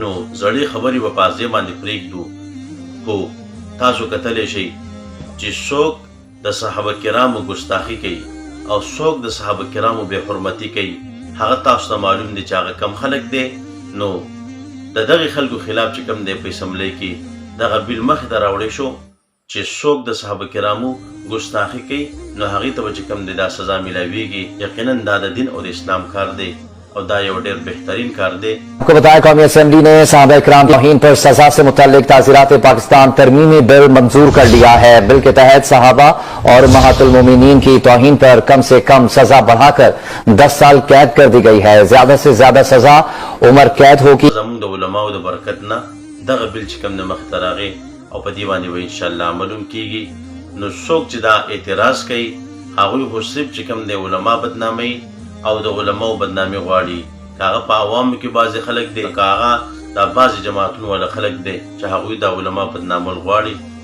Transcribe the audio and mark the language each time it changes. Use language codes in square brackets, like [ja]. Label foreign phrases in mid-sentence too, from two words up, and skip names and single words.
[ps] نو زړې خبرې په پازې باندې پرېږدو، خو تاسو کتلی شئ چې څوک د صحابه کرامو ګستاخي کوي او څوک د صحابه کرامو بے حرمتي کوي، هغه تاسو ته معلوم دي چې هغه کم خلک دي. نو د دغه خلکو خلاف چې کم دی په اسمبلی کې دغه بیل مخې ته راوړی شو چې څوک د صحابه کرامو ګستاخي کوي نو هغې ته به چې کم دی دا سزا میلاویږي. یقینا دا د دین او د اسلام کار دی اور دا یو ډیر بہترین کار دی. [ur] آپ کو بتایا قومی اسمبلی نے صحابہ کرام کی توہین پر سزا سے متعلق تعزیرات پاکستان ترمیمی بل منظور کر لیا ہے. بل کے تحت صحابہ اور امہات المومنین کی توہین پر کم سے کم سزا بڑھا کر 10 سال قید کر دی گئی ہے. زیادہ سے زیادہ سزا عمر قید ہوگی. [ps] زموږ د علماو د برکت نه دغه بل چې کوم د مخې ته راغی او په دې باندې به انشاءالله عمل هم کیږي. نو څوک چې دا اعتراض کوي هغوی خو صرف چې کوم د علما بدنامي او د علماو بدنامي غواړي. کاغه په عوامو کې بعضې خلک دی، کاغه دا بعضې جماعتونو والا خلک دی چې هغوی دا علما بدنامول غواړي.